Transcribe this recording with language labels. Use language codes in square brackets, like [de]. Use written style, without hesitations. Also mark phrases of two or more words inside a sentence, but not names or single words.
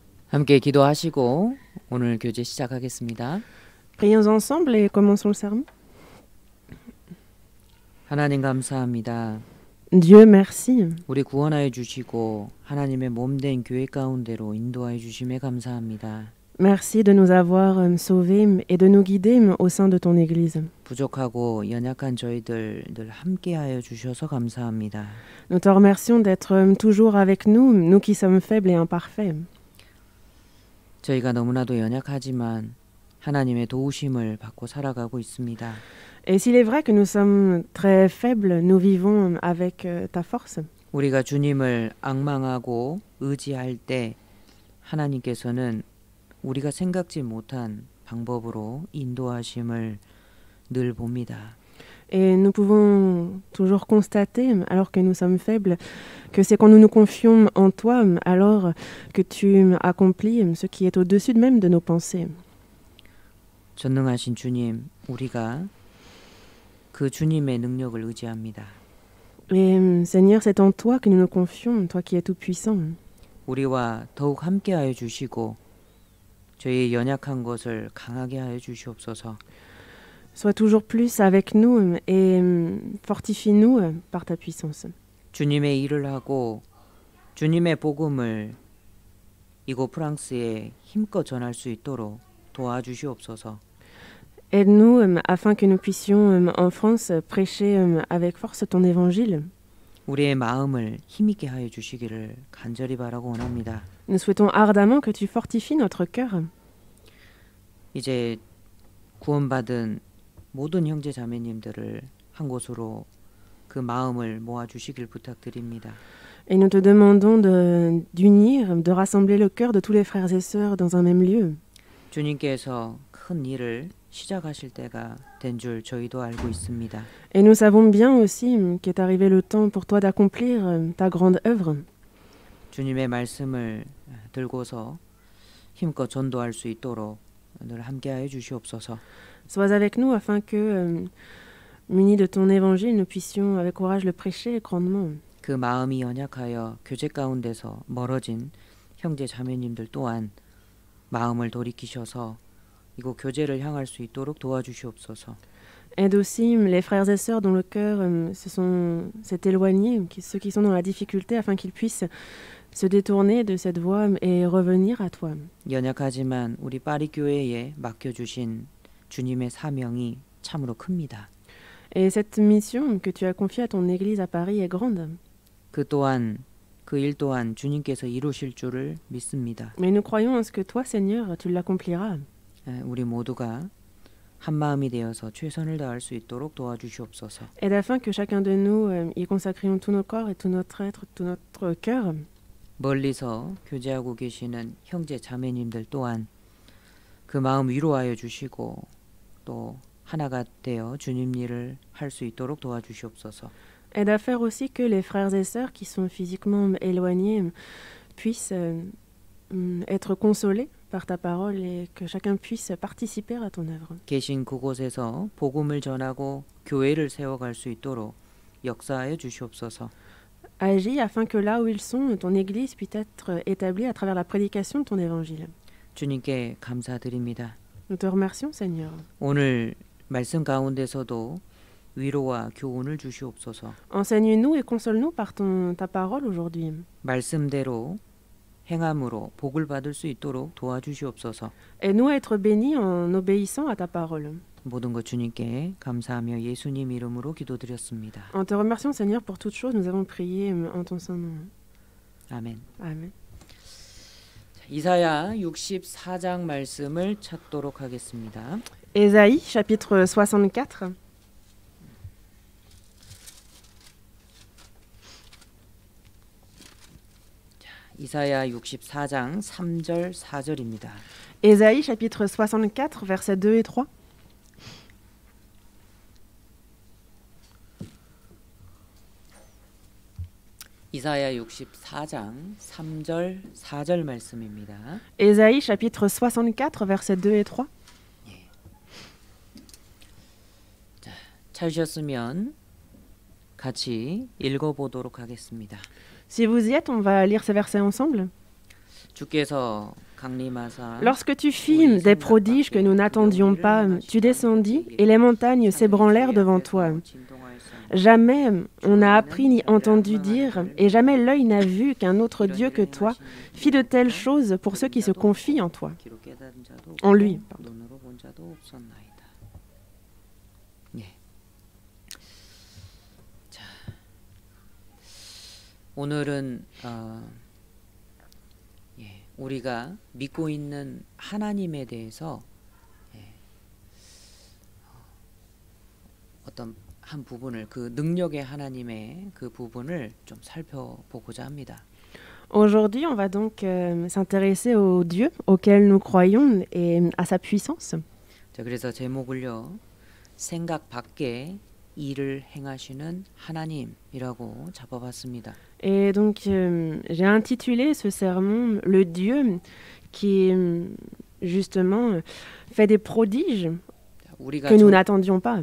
[ko] 함께 기도하시고 오늘 교제 시작하겠습니다. [fr] Prions ensemble et commençons le sermon. [ko] 하나님 감사합니다. [fr] Dieu merci. [ko] 우리 구원하여 주시고 하나님의 몸된 교회 가운데로 인도하여 주심에 감사합니다. [fr] Merci de nous avoir sauvés et de nous guider au sein de ton Église. [ko] 부족하고 연약한 저희들 늘 함께하여 주셔서 감사합니다. [fr] Nous te remercions d'être toujours avec nous, nous qui sommes faibles et imparfaits. [ko] 저희가 너무나도 연약하지만 하나님의 도우심을 받고 살아가고 있습니다. [fr] Et s'il est vrai que nous sommes très faibles, nous vivons avec ta force. [ko] 우리가 주님을 앙망하고 의지할 때 하나님께서는 우리가 생각지 못한 방법으로 인도하심을 늘 봅니다. [fr] Et nous pouvons toujours constater, alors que nous sommes faibles, que c'est quand nous nous confions en toi, alors que tu accomplis ce qui est au-dessus même de nos pensées. [ko] 전능하신 주님, 우리가 그 주님의 능력을 의지합니다. [fr] Et Seigneur, c'est en toi que nous nous confions, toi qui es tout-puissant. [ko] 우리와 더욱 함께하여 주시고 저희의 연약한 것을 강하게 하여 주시옵소서. [fr] Sois toujours plus avec nous et fortifie-nous par ta puissance. [ko] 주님의 일을 하고 주님의 복음을 이곳 프랑스에 힘껏 전할 수 있도록 도와주시옵소서. [fr] Aide-nous afin que nous puissions en France prêcher avec force ton évangile. [ko] 우리의 마음을 힘있게 하여 주시기를 간절히 바라고 원합니다. [fr] Nous souhaitons ardemment que tu fortifies notre cœur. [ko] 이제 구원받은 모든 형제 자매님들을 한 곳으로 그 마음을 모아 주시길 부탁드립니다. [fr] Et nous te demandons d'unir, de rassembler le cœur de tous les frères et sœurs dans un même lieu. [ko] 주님께서 큰 일을 시작하실 때가 된 줄 저희도 알고 있습니다. [fr] Et nous savons bien aussi qu'est arrivé le temps pour toi d'accomplir ta grande œuvre. [ko] 주님의 말씀을 들고서 힘껏 전도할 수 있도록 늘 함께하여 주시옵소서. [fr] Sois avec nous afin que, munis de ton évangile, nous puissions avec courage le prêcher grandement. [ko] 그 마음이 연약하여 교제 가운데서 멀어진 형제 자매님들 또한 마음을 돌이키셔서 이곳 교제를 향할 수 있도록 도와주시옵소서. [fr] Aide aussi les frères et sœurs dont le cœur s'est éloigné, ceux qui sont dans la difficulté, afin qu'ils puissent se détourner de cette voie et revenir à toi. [ko] 연약하지만 우리 파리 교회에 맡겨주신 주님의 사명이 참으로 큽니다. [fr] Et cette mission que tu as confiée à ton Église à Paris est grande. [ko] 그 또한 그 일 또한 주님께서 이루실 줄을 믿습니다. [fr] Mais nous croyons en ce que toi, Seigneur, tu l'accompliras. [ko] 우리 모두가 한 마음이 되어서 최선을 다할 수 있도록 도와주시옵소서. [fr] Et afin que chacun de nous y consacrions tout nos corps et tout notre être, tout notre cœur. [ko] 멀리서 교제하고 계시는 형제 자매님들 또한 그 마음 위로하여 주시고 또 하나가 되어 주님 일을 할 수 있도록 도와주시옵소서. [fr] Aide à faire aussi que les frères et sœurs qui sont physiquement éloignés puissent être consolés par ta parole et que chacun puisse participer à ton œuvre. [ko] 계신 그곳에서 복음을 전하고 교회를 세워갈 수 있도록 역사하여 주시옵소서. [fr] Agis afin que là où ils sont, ton Église puisse être établie à travers la prédication de ton évangile. [ko] 주님께 감사드립니다. [fr] Nous te remercions, Seigneur. [ko] 오늘 말씀 가운데서도 위로와 교훈을 주시옵소서. [fr] Enseigne-nous et console-nous par ta parole aujourd'hui. [ko] 말씀대로 행함으로 복을 받을 수 있도록 도와주시옵소서. [fr] Aide-nous à être bénis en obéissant à ta parole. [ko] 모든 것 주님께 감사하며 예수님 이름으로 기도드렸습니다. [fr] En te remerciant, Seigneur, pour toutes choses, nous avons prié en ton saint nom. [ko] 아멘. [fr] Amen. [ko] 이사야 64장 말씀을 찾도록 하겠습니다. [fr] Ésaïe, chapitre 64. [ko] 이사야 64장 3절 4절입니다. [fr] Ésaïe, chapitre 64, versets 2 et 3. [ko] 이사야 64장 3절 4절 말씀입니다. [fr] Ésaïe, chapitre 64, versets 2 et 3. [ko] 찾으셨으면 같이 읽어보도록 하겠습니다. [fr] Si vous y êtes, on va lire ces versets ensemble. [ko] 주께서 강림하사 [fr] Lorsque tu fis des prodiges que nous n'attendions pas, tu descendis et les montagnes s'ébranlèrent devant toi. Jamais on n'a appris ni entendu dire, et jamais l'œil n'a vu qu'un autre Dieu que toi fit de telles choses pour ceux qui se confient en toi. En lui, pardon. [ko] 눈으로 본 자도 없었나이다. 예. 자, 오늘은 우리가 믿고 있는 하나님에 대해서 어떤 한 부분을 그 능력의 하나님의 그 부분을 좀 살펴보고자 합니다. [fr] Aujourd'hui, on va donc s'intéresser au Dieu auquel nous croyons et à sa puissance. [ko] 자, 그래서 제목을요. 생각 밖에 일을 행하시는 하나님이라고 잡아봤습니다. [fr] Et donc, j'ai intitulé ce sermon « Le Dieu qui, justement, fait des prodiges que nous n'attendions pas ».